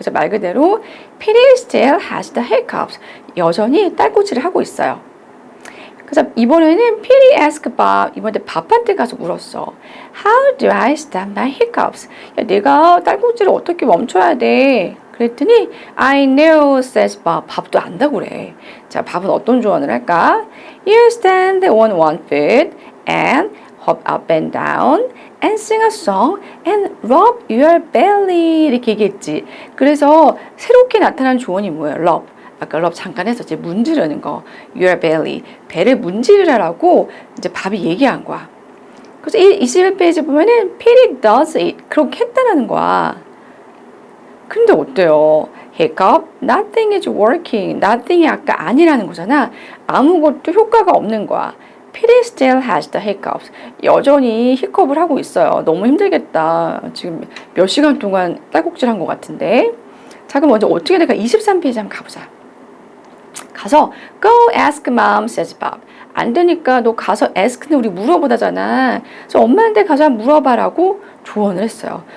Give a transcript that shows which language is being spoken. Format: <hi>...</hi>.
<ko>그래서 말 그대로</ko> <en>Petey still has the hiccups.</en> <ko>여전히 딸꾹질을 하고 있어요. 그래서 이번에는</ko> <en>Petey asked Bob.</en> <ko>이번에 밥한테 가서 물었어.</ko> <en>How do I stop my hiccups?</en> <ko>야, 내가 딸꾹질을 어떻게 멈춰야 돼? 그랬더니</ko> <en>I know, says Bob.</en> <ko>밥도 안다고 그래. 자, 밥은 어떤 조언을 할까?</ko> <en>You stand on one foot and hop up and down and sing a song and rub your belly</en> <ko>이렇게 얘기했지. 그래서 새롭게 나타난 조언이 뭐예요?</ko> <en>rub.</en> <ko>아까 rub 잠깐 했었지. 문지르는 거.</ko> <en>your belly.</en> <ko>배를 문지르라고 이제 밥이 얘기한 거야. 그래서 이 21페이지 보면은</ko> <en>Petey does it.</en> <ko>그렇게 했다라는 거야. 근데 어때요?</ko> <en>hiccup, nothing is working.</en> <ko>nothing이 아까 아니라는 거잖아. 아무것도 효과가 없는 거야.</ko> <en>Petey still has the hiccups.</en> <ko>여전히 히컵을 하고 있어요. 너무 힘들겠다. 지금 몇 시간 동안 딸꾹질 한 것 같은데. 자, 그럼 먼저 어떻게 될까? 23페이지 한번 가보자. 가서</ko> <en>Go ask mom, says Bob.</en> <ko>안 되니까 너 가서 ask는 우리 물어보다잖아. 그래서 엄마한테 가서 물어봐라고 조언을 했어요.</ko>